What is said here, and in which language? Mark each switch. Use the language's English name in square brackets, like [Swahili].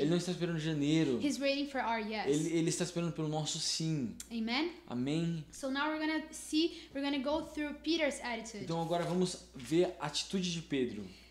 [Portuguese] Ele não está esperando janeiro. [English] He's waiting for our yes. [Portuguese] Ele está esperando pelo nosso sim. [English] Amen? [Portuguese] Amém? [English] So now we're gonna go through Peter's attitude. [Portuguese] Então agora vamos ver a atitude de Pedro.